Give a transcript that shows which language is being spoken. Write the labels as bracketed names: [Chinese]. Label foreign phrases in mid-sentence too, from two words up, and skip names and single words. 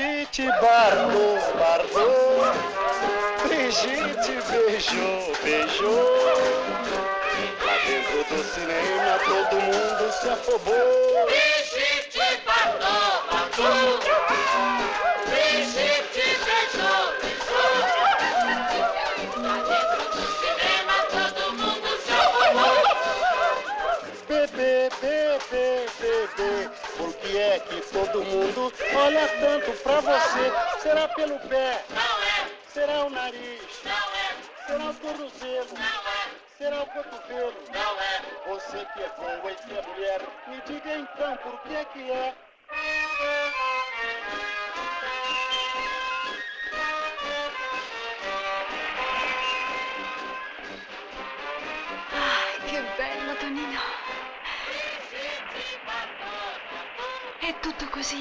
[Portuguese] Brigitte Bardot, Bardot. Brigitte beijou, beijou. Lá dentro do cinema todo mundo se afobou. Brigitte Bardot, Bardot. Brigitte beijou, beijou. Lá dentro do cinema todo mundo se afobou. Bebê, bebê, bebê, por que é que todo mundo olha tanto pra você? Será pelo pé? Não é. Será o nariz? Não é. Será o tornozelo? Não é. Será o cotovelo? Não é. Você que é boa e que é mulher, me diga então por que é? [Italian] Ai, che bello, Tonino. È tutto così.